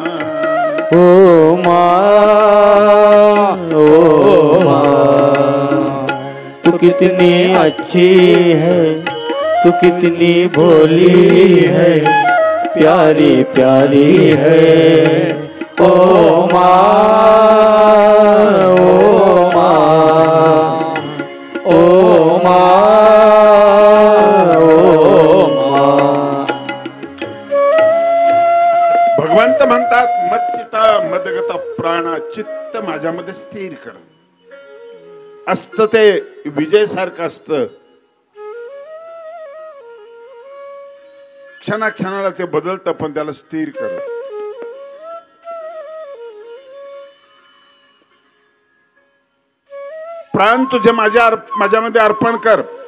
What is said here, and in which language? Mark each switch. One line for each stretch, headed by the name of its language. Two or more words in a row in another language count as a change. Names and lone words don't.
Hindi: ओ माँ, ओ माँ. तू कितनी अच्छी है, तू कितनी भोली है, प्यारी प्यारी है, ओ मा, ओ मा, ओ मा, ओ मा.
Marathi: भगवंत म्हणतात
Sanskrit: मच्चिता मदगत प्राणा
Marathi: चित्त माझ्यामध्ये स्थिर कर. असत ते विजय सारखं असत. क्षणाक्षणाला ते बदलतं पण त्याला स्थिर कर. प्राण तुझे माझ्यामध्ये अर्पण कर.